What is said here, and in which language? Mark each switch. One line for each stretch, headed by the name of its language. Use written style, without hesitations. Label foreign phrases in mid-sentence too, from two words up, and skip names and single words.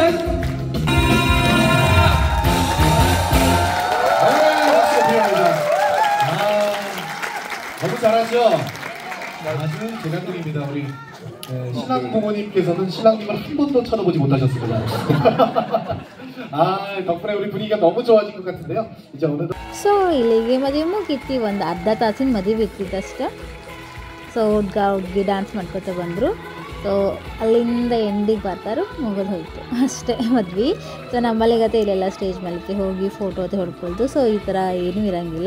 Korean: 박수가 필요합니다. 너무 잘하죠? 아주 대장님입니다. 우리 신랑 부모님께서는 신랑님을 한 번도 쳐다보지 못하셨습니다. 덕분에 우리 분위기가 너무 좋아진 것 같은데요. 이제 오늘도
Kannada: ಸೊ ಇಲ್ಲಿಗೆ ಮದುವೆ ಮುಗೀತಿ, ಒಂದು ಅರ್ಧ ತಾಸಿನ ಮದುವೆ ಇರ್ತಿತ್ತು ಅಷ್ಟೇ. ಸೊ ಹುಡುಗಿ ಡ್ಯಾನ್ಸ್ ಮಾಡ್ಕೊತ ಬಂದರು. ಸೊ ಅಲ್ಲಿಂದ ಎಂಡಿಗೆ ಬರ್ತಾರೆ, ಮುಗಿದು ಹೋಯಿತು ಅಷ್ಟೇ ಮದ್ವೆ. ಸೊ ನಮ್ಮಲ್ಲಿಗತ್ತೆ ಇಲ್ಲೆಲ್ಲ ಸ್ಟೇಜ್ ಮೇಲಕ್ಕೆ ಹೋಗಿ ಫೋಟೋ ಅಂತ ಹೊಡ್ಕೊಳ್ದು. ಸೊ ಈ ಥರ ಏನೂ ಇರೋಂಗಿಲ್ಲ.